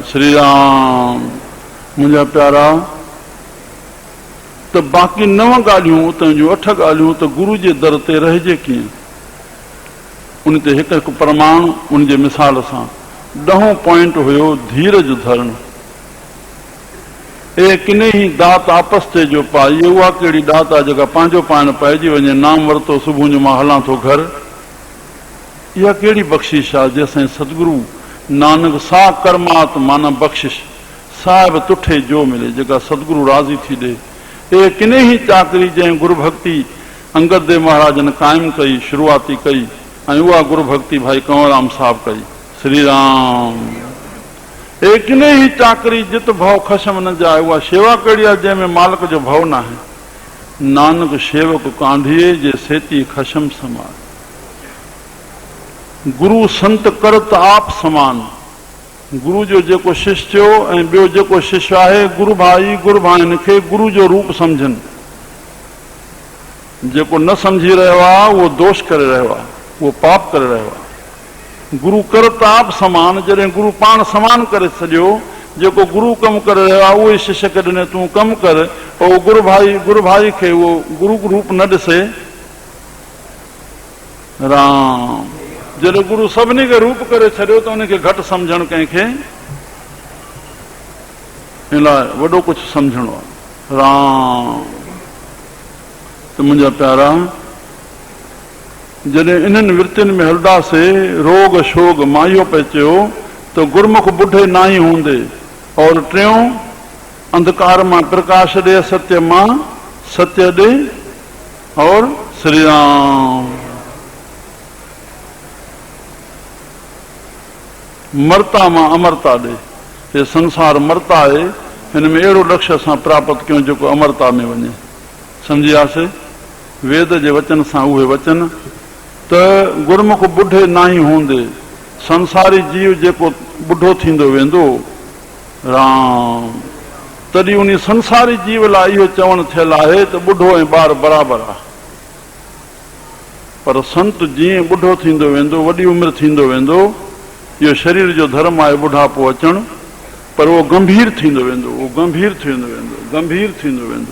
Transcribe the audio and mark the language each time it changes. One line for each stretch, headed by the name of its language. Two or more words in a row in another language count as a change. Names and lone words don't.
Sindhi: श्री राम। मुंहिंजा प्यारा, त बाक़ी 9 ॻाल्हियूं, उतां जूं 8 ॻाल्हियूं त गुरू जे दर ते रहिजे कीअं, उन ते हिकु हिकु प्रमाण उनजे मिसाल सां। 10हों पॉइंट हुयो धीरज धरण।
Punjabi: ਏ ਕਿਨੇ ਹੀ ਦਾਤ ਆਪਸ ਤੇ ਜੋ ਪਾਈ,
Sindhi: उहा कहिड़ी दात आहे जेका पंहिंजो पाण पइजी वञे। नाम वरितो सुबुह जो मां हलां थो घर, इहा कहिड़ी बख़्शिश आहे जंहिंसां सतगुरु नानक सा कर्मात माना बख़्शिश साहिब तुठे जो मिले, जेका सतगुरु राज़ी थी ॾे।
Punjabi: ਏ ਕਿਨੇ ਹੀ ਚਾਕਰੀ
Sindhi: जंहिं गुरु भक्ति अंगद देव महाराज ने क़ाइमु कई, शुरूआती कई, ऐं उहा गुरु भक्ति भाई कंवरराम साहब कई। श्री राम।
Punjabi: ਏ ਕਿਨੇ ਹੀ ਚਾਕਰੀ ਜਿਤ ਭਵ ਖਸਮ ਨ ਜਾਏ,
Sindhi: उहा शेवा कहिड़ी आहे जंहिंमें मालिक जो भव न आहे।
Punjabi: ਨਾਨਕ ਸੇਵਕ ਕਾਂਢੀਏ ਜੇ ਸੇਤੀ ਖਸਮ ਸਮਾਏ। ਗੁਰੂ ਸੰਤ ਕਰਤ ਆਪ ਸਮਾਨ।
Sindhi: गुरु जो जेको शिष्य थियो ऐं ॿियो जेको शिष्य आहे, गुरु भाइनि खे गुरु जो रूप सम्झनि। जेको न सम्झी रहियो आहे उहो दोष करे रहियो आहे, उहो पाप करे रहियो आहे।
Punjabi: ਗੁਰੂ ਕਰਤ ਆਪ ਸਮਾਨ,
Sindhi: जॾहिं गुरु पाण समान करे छॾियो, जेको गुरु कमु करे रहियो आहे उहो ई शिष्य खे ॾिने तूं कमु कर, पोइ गुरु भाई खे उहो गुरु रूप न ॾिसे। राम। जॾहिं गुरु सभिनी खे रूप करे छॾियो त उनखे घटि सम्झणु कंहिंखे इन लाइ वॾो कुझु सम्झणो आहे। राम। त मुंहिंजा प्यारा, जॾहिं इन्हनि विर्तियुनि में हलंदासीं, रोग शोग मां इहो पियो चयो त गुरमुख बुढे नाई हूंदे, और टियों अंधकार मां प्रकाश ॾे, सत्य मां सत्य ॾे, और श्री राम। मरता मां अमरता ॾे। हे संसार मरता आहे, हिन में अहिड़ो लक्ष्य असां प्राप्त कयूं जेको अमरता में वञे। सम्झियासीं वेद जे वचन सां उहे वचन त गुरमुख बुढे नाई हूंदे, संसारी जीव जेको बुढ़ो थींदो वेंदो राम, तॾहिं उन संसारी जीव लाइ इहो चवणु थियल आहे त बुढ़ो ऐं ॿार बराबरि आहे। पर संत जीअं बुढ़ो थींदो वेंदो, वॾी उमिरि थींदो वेंदो, इहो शरीर जो धर्म आहे बुढ़ापो अचणु, पर उहो गंभीर थींदो वेंदो, उहो गंभीर थींदो वेंदो, गंभीर थींदो वेंदो।